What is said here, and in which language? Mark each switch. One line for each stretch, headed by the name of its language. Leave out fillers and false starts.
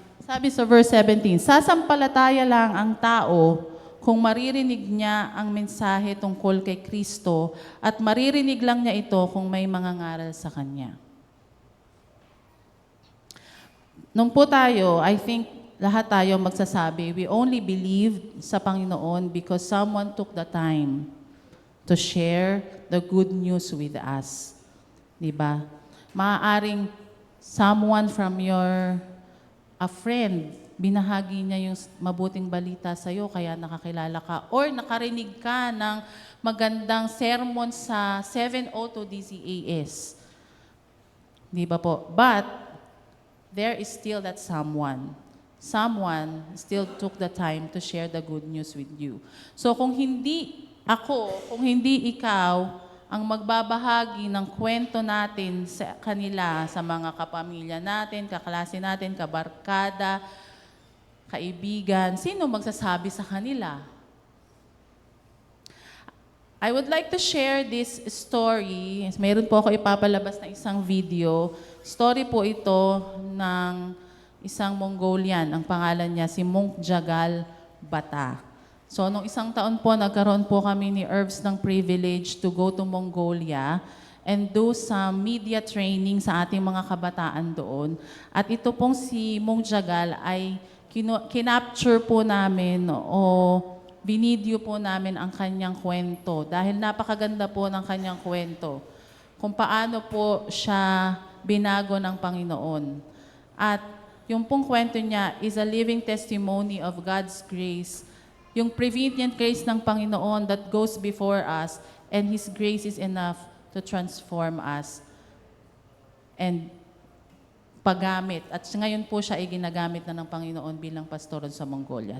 Filipino: Sabi sa verse 17, sasampalataya lang ang tao kung maririnig niya ang mensahe tungkol kay Kristo at maririnig lang niya ito kung may mangangaral sa Kanya. Nung po tayo,
English: I think
Filipino: lahat tayo magsasabi,
English: we only believed
Filipino: sa Panginoon
English: because someone took the time to share the good news with us.
Filipino: Diba? Maaaring
English: someone from a friend,
Filipino: binahagi niya yung mabuting balita sa iyo, kaya nakakilala ka. Or nakarinig ka ng magandang sermon sa 702 DCAS. Di ba po?
English: But, there is still that someone. Someone still took the time to share the good news with you.
Filipino: So kung hindi ako, kung hindi ikaw, ang magbabahagi ng kwento natin sa kanila, sa mga kapamilya natin, kaklase natin, kabarkada, kaibigan, sino magsasabi sa kanila?
English: I would like to share this story.
Filipino: Mayroon po ako ipapalabas na isang video. Story po ito ng isang Mongolian. Ang pangalan niya si Monk Jagal Bata. So, nung isang taon po, nagkaroon po kami ni Herbs ng
English: privilege to go to Mongolia and do some media training
Filipino: sa ating mga kabataan doon. At ito pong si Monk Jagal ay kinapture po namin o binidyo po namin ang kanyang kwento dahil napakaganda po ng kanyang kwento kung paano po siya binago ng Panginoon. At yung pong kwento niya
English: is a living testimony of God's grace,
Filipino: yung
English: prevenient grace
Filipino: ng Panginoon
English: that goes before us, and His grace is enough to transform us and
Filipino: paggamit. At ngayon po siya ay ginagamit na ng Panginoon bilang pastor sa Mongolia.